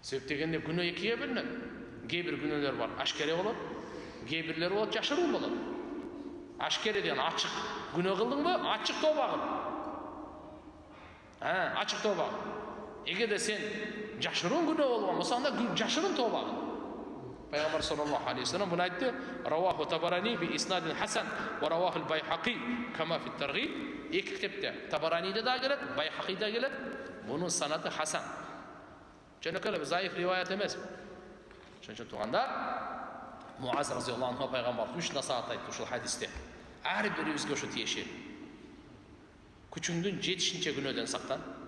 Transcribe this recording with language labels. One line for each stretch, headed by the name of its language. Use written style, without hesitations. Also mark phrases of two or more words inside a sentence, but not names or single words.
Kyrgyz: Себеп дегенде күнөө экиге бөлүнөт. Кээ бир күнөөлөр бар, ашкере болот, кээ бирлери болот, жашыруун болот. Ашкере деген ачык күнөө кылдыңбы, ачык тооба кыл. Ачык тооба кыл. Эгерде сен жашыруун күнөө болгон болсо, анда жашыруун тооба кыл. Пайгамбар
Arabic: صلى الله عليه وسلم
Kyrgyz: буну айтты:
Arabic: "رواه الطبراني بإسناد حسن ورواه البيهقي كما في الترغيب."
Kyrgyz: Эки китепте, Табараниде да келет, Байхақиде келет. Бунун санаты хасан. Жөнөкөй заиф риваят эмес. Ошон үчүн туугандар, Муаз
Arabic: رضي الله عنه
Kyrgyz: пайгамбар 3 насаат айтты ушул хадисте. Ар бирибизге ошо тиешет. Күчүңдүн жетишинче күнөөдөн сактан.